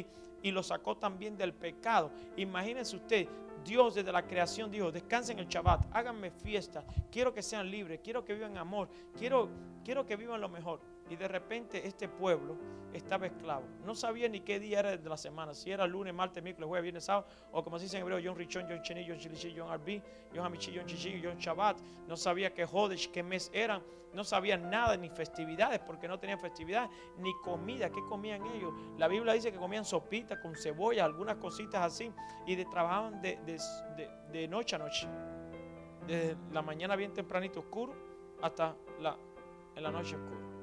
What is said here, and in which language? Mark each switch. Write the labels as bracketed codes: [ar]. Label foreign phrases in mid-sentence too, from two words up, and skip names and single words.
[es] Y lo sacó también del pecado. Imagínense usted, Dios desde la creación dijo: descansen el Shabbat, háganme fiesta, quiero que sean libres, quiero que vivan amor, quiero que vivan lo mejor. Y de repente este pueblo estaba esclavo. No sabía ni qué día era de la semana. Si era lunes, martes, miércoles, jueves, viernes, sábado. O como se dice en hebreo, [he] יום ראשון, יום שני, יום שלישי, יום רביעי, יום חמישי, יום שישי, יום שבת. [es] No sabía qué Hodesh, qué mes eran. No sabían nada, ni festividades, porque no tenían festividades, ni comida. ¿Qué comían ellos? La Biblia dice que comían sopita con cebolla, algunas cositas así. Y trabajaban de noche a noche. Desde la mañana bien tempranito oscuro hasta en la noche oscura.